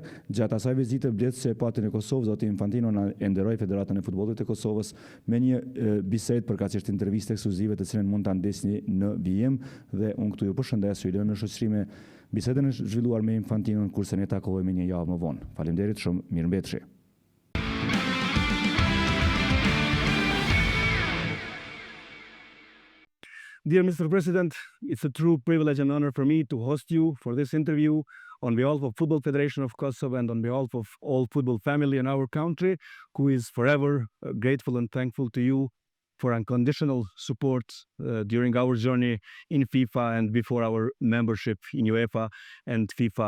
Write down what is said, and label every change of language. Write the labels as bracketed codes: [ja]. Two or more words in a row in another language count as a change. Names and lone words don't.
[sq] Gjatë asaj vizite vlet se e pati në Kosovë, zoti Infantino na e nderoi Federatën e Futbollit të Kosovës me një bisedë përkatësisht intervistë ekskluzive të cilën mund ta ndesni në vijim dhe unë këtu ju përshëndes, ju lë në shoqëri me bisedën e zhvilluar me Infantinon kurse ne takohemi një javë më vonë. Faleminderit shumë, mirëmbëjtje. [en] Dear Mr. President, it's a true privilege and honor for me to host you for this interview on behalf of Football Federation of Kosovo and on behalf of all football family in our country, who is forever grateful and thankful to you for unconditional support during our journey in FIFA and before our membership in UEFA and FIFA.